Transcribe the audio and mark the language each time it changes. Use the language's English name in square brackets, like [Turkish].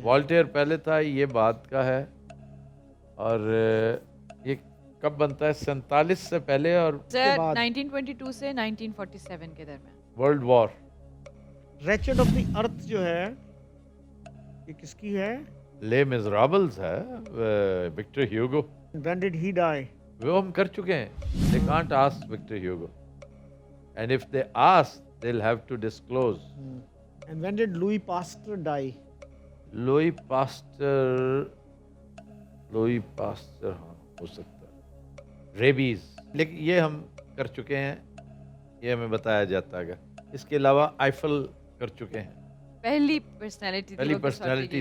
[Urdu] Voltaire پہلے تھا، یہ بات کا ہے. اور یہ کب بنتا ہے؟ 47 سے پہلے اور سر 1922 سے 1947 کے درمیان. [English] World war. [Urdu] Wretched of the ارتھ جو ہے یہ کس کی ہے؟ لے میزرابلز ہے، Victor Hugo. [English] When did he die? [Urdu] وہ ہم کر چکے ہیں. [English] They can't ask Victor Hugo. And if they ask, they'll have to disclose. And when did Louis Pasteur die? [Urdu] Louis Pasteur ہاں ہو سکتا ہے. ریبیز. لیکن یہ ہم کر چکے ہیں، یہ ہمیں بتایا جاتا ہے. اس کے علاوہ آئیفل کر چکے ہیں. پہلی پرسنالٹی